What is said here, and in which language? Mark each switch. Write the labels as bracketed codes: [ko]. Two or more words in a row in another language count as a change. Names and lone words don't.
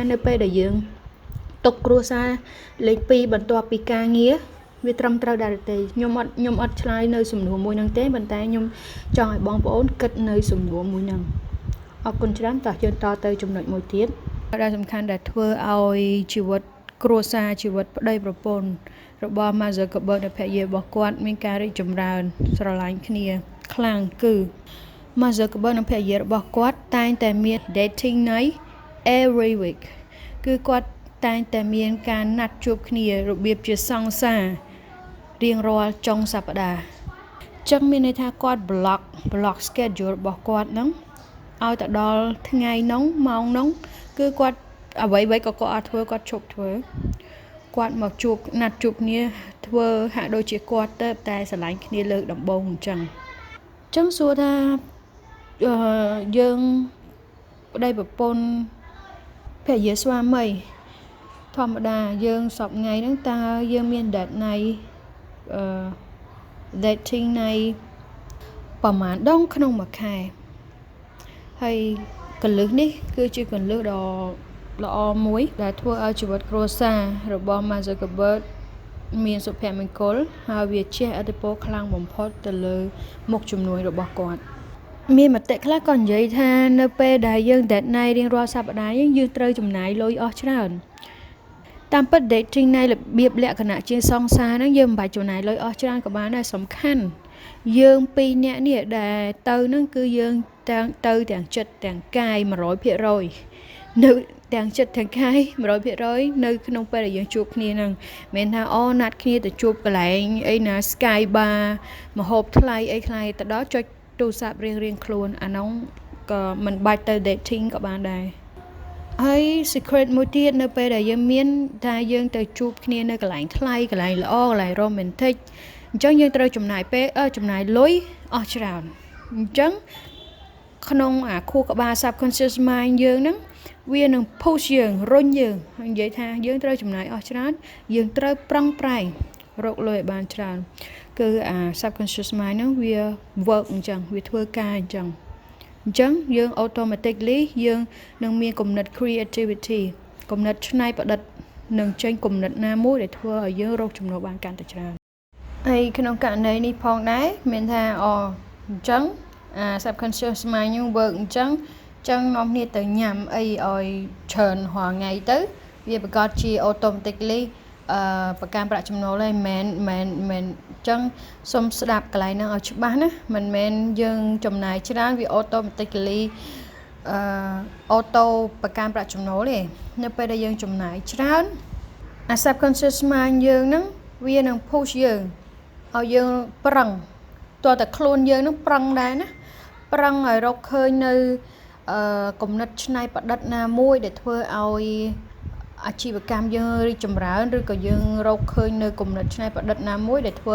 [km] នៅពេលដែលយើងຕົកគ្រួសារលេខ2បន្ទាប់ពីការងារវាត្រឹមត្រូវដែរទេខ្ញុំអត់ឆ្លើយនៅសំណួរមួយហ្នឹងទេប៉ុន្តែខ្ញុំចង់ឲ្យបងប្អូនគិតនៅសំណួរមួយហ្នឹងអរគុណច្រើនតោះយើងតទៅ ចំណុចមួយទៀតដែលសំខាន់ដែលធ្វើឲ្យជីវិតគ្រួសារជីវិតប្តីប្រពន្ធរបស់ Mark Zuckerberg និងភរិយារបស់គាត់មានការរីកចម្រើនស្រឡាញ់គ្នាខ្លាំង គឺ Mark Zuckerberg និងភរិយារបស់គាត់តែងតែមាន [en] dating night every week [km] គឺគាត់តែងតែមានការណាត់ជួបគ្នា របៀបជាសង្សាររៀងរាល់ចុងសប្តាហ៍ចឹងមានន័យថាគាត់ [en] block schedule [km] របស់គាត់ ហ្នឹងឲ្យទៅដល់ថ្ងៃហ្នឹងម៉ោងហ្នឹងគឺគាត់អ្វីក៏គាត់អត់ធ្វើគាត់ឈប់ធ្វើគាត់មកណាត់ជួបគ្នាធ្វើហាក់ដូចជាគាត់ទៅតែស្រឡាញ់គ្នាលើកដំបូងអញ្ចឹងសួរថាយើងប្តីប្រពន្ធភរិយាស្វាមីធម្មតាយើងសពថ្ងៃហ្នឹងតើយើងមាន [en] dating night [km] ប្រហែលដងក្នុងមួយខែហើយកលឹះនេះគឺជាកលឹះដ៏ល្អមួយដែល ធ្វើឲ្យជីវិតគ្រួសាររបស់ Mark Zuckerberg មានសុភមង្គលហើយវាជះឥទ្ធិពលខ្លាំងបំផុតទៅលើមុខជំនួញរបស់គាត់មានមតិខ្លះក៏និយាយថានៅពេលដែលយើង [en] date night [km] រៀងរាល់សប្តាហ៍យើងត្រូវចំណាយលុយអស់ច្រើនតាមពិត [en] dating night [km] របៀបលក្ខណៈជា សង្សារហ្នឹងយើងមិនបាច់ចំណាយលុយអស់ច្រើនក៏បានដែរសំខាន់យើងពីរនាក់នេះដែលទៅហ្នឹងគឺយើងទាំងចិត្តទាំងកាយ 100% នៅទាំងចិត្តទាំងកាយ 100% នៅក្នុងពេលដែលយើងជួបគ្នាហ្នឹងមិនថាណាត់គ្នាទៅជួបកន្លែងអីណា Sky Bar ម្ហូបថ្លៃអីថ្លៃទៅ ដល់ចុចទូរស័ព្ទរៀងខ្លួនអានោះក៏មិនបាច់ទៅ dating ក៏បានដែរហើយ secret មួយទៀតនៅពេលដែលយើងមានថាយើងទៅជួបគ្នានៅកន្លែងថ្លៃកន្លែងល្អកន្លែង romantic អញ្ចឹងយើងត្រូវចំណាយ លុយអស់ច្រើនអញ្ចឹងក្នុងអាខួរក្បាល [en] subconscious mind [km] យើងហ្នឹងវានឹង push យើងរុញយើងហើយនិយាយថាយើងត្រូវចំណាយអស់ច្រើនយើងត្រូវ ប្រឹងប្រែងរកលុយឲ្យបានច្រើនគឺអា [en] subconscious mind [km] ហ្នឹងវា work អញ្ចឹងវាធ្វើការអញ្ចឹងយើង automatically យើងនឹងមានគំ និត creativity គំនិតច្នៃប្រឌិតនឹងចេញគំនិតណាមួយដែលធ្វើឲ្យយើងរកចំណូលបានកាន់តែច្រើនហើយក្នុងករណីនេះផងដែរមានថាអញ្ចឹង [en] subconscious mind [km] យើង work អញ្ចឹងនាំគ្នាទៅញ៉ាំអីឲ្យច្រើនរាល់ថ្ងៃទៅវាប្រកាសជា automatically ប្រកាន់ប្រាក់ចំណូលហើយមិនអញ្ចឹងសុំស្ដាប់កន្លែងហ្នឹងឲ្យច្បាស់ណាមិនមែនយើងចំណាយច្រើនវា automatically ប្រកាន់ប្រាក់ចំណូលទេនៅពេលដែលយើងចំណាយច្រើនអា [en] subconscious mind [km] យើងហ្នឹងវានឹង push យើងឲ្យយើងប្រឹងតើតែខ្លួនយើងហ្នឹងប្រឹងដែរណាប្រឹងឲ្យរកឃើញនៅគំនិ តច្នៃប្រឌិតណាមួយដែលធ្វើឲ្យអាជីវកម្មយើងរីកចម្រើនឬក៏យើងរកឃើញនៅគំនិតច្នៃប្រឌិតណាមួយដែលធ្វើ